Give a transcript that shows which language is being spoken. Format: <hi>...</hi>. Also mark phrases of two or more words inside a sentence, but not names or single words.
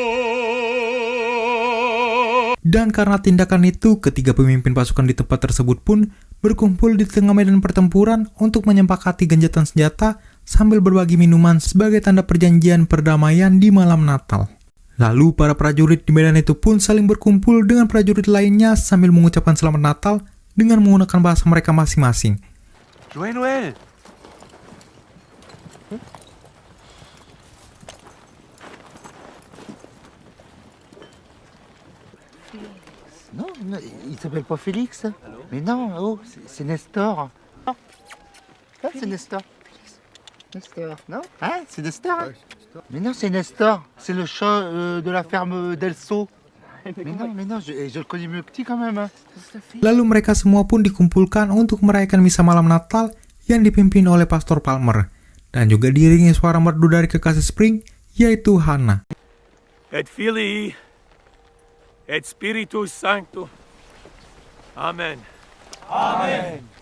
<id>Dan karena tindakan itu, ketiga pemimpin pasukan di tempat tersebut pun berkumpul di tengah medan pertempuran untuk menyepakati gencatan senjata sambil berbagi minuman sebagai tanda perjanjian perdamaian di malam Natal. Lalu para prajurit di medan itu pun saling berkumpul dengan prajurit lainnya sambil mengucapkan selamat Natal dengan menggunakan bahasa mereka masing-masing.</id> <fr>Joyeux Noël. Non, il s'appelle pas Félix. Mais non, oh, c'est Nestor. Ah, c'est Nestor. Nestor, non? Hein? C'est Nestor? Mais non, c'est Nestor. C'est le chat de la ferme d'Elso. Mais non, je le connais mieux petit quand même. Hein.</fr> <id>Lalu mereka semua pun dikumpulkan untuk merayakan misa malam Natal yang dipimpin oleh Pastor Palmer. Dan juga diiringi suara merdu dari kekasih Spring, yaitu Hana.</id> <la>Et Filii et Spiritus Sancto. Amen. Amen.</la>